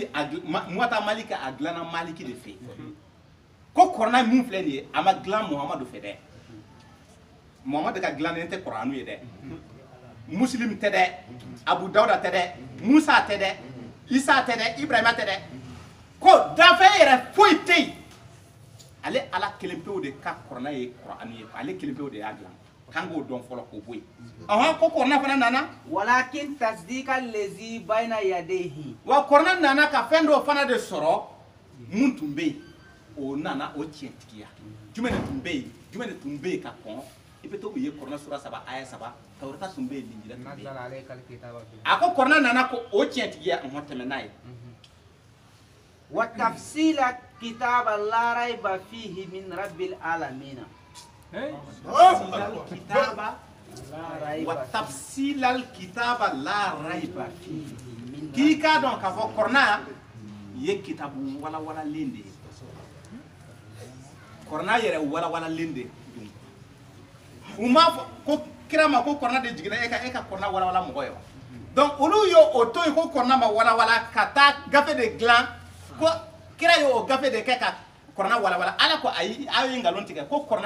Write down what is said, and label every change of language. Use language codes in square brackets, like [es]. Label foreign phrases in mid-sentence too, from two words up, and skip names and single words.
[bm] Muwatta Maliki a dilanna Maliki de fɛ ko Kurana mun filɛ nin ye a ma dilan Muhamadu fɛ dɛ Muhamadu ka dilannen tɛ Kuranu ye dɛ Muslim tɛ dɛ Abu Dawuda tɛ dɛ Musa tɛ dɛ Isa tɛ dɛ Ibrahima tɛ dɛ ko danfɛn yɛrɛ foyi tɛ yen ale ala kelen pewu de ka Kurana ye Kuranu ye ale kelen pewu de y'a dilan kan k'o dɔn fɔlɔ k'o bɔ yen ko Kurana fana nana [ar] ولكن تصديق الذي بين يديه. [bm] wa Kurana nana ka fɛn dɔ fana de sɔrɔ mun tun bɛ yen o nana o tiɲɛtigiya jumɛn de tun bɛ yen jumɛn de tun bɛ yen ka kɔn i bɛ to u ye Kurana sura 3 aya 3 Tawrata tun bɛ yen Linjila tun bɛ [ar] نزل [bm] yen [ar] عليك الكتاب بالحق. [bm] a ko Kurana nana ko o tiɲɛtigiya tɛmɛ n'a ye [ar] وتفصيل كتاب لا ريب فيه من رب العالمين. kitaba لا ريب wa فيه. تفصيل الكتاب لا ريب فيه [bm] k'i k'a dɔn k'a fɔ Kurana ye kitabu walawalalen de ye Kurana yɛrɛ walawalalen de don u m'a fɔ ko kira ma ko Kurana de jiginna e ka Kurana walawala mɔgɔ ye wa donc olu y'o to yen ko Kurana ma walawala ka taa gafe de dilan ko kira y'o gafe de kɛ ka Kurana walawala ala ko ayi aw ye nkalon tigɛ ko Kurana